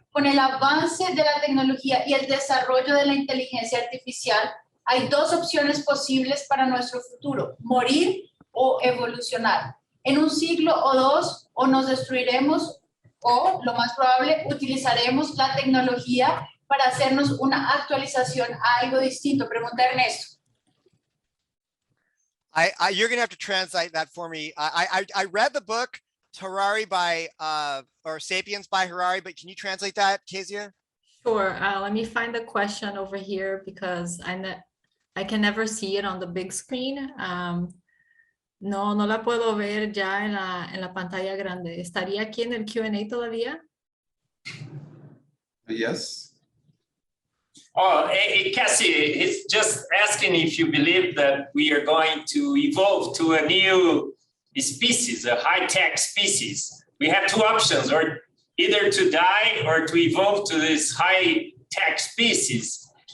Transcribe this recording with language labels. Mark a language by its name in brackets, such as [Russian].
[Spanish] Con el avance de la tecnología y el desarrollo de la inteligencia artificial, hay dos opciones posibles para nuestro futuro, morir o evolucionar. En un siglo o dos, o nos destruiremos, o, lo más probable, utilizaremos la tecnología para hacernos una actualización a algo distinto. Pregunta Ernesto. [English] You're gonna have to translate that for me. I read the book Harari by or Sapiens by Harari, but can you translate that, Kezia? Sure. Let me find the question over here because I can never see it on the big screen. [Spanish] No la puedo ver ya en la pantalla grande. ¿Estaría aquí en el Q&A todavía? [English] Yes. Oh, Cassie, he's just asking if you believe that we are going to evolve to a new species, a high-tech species. We have two options, or either to die or to evolve to this high-tech species.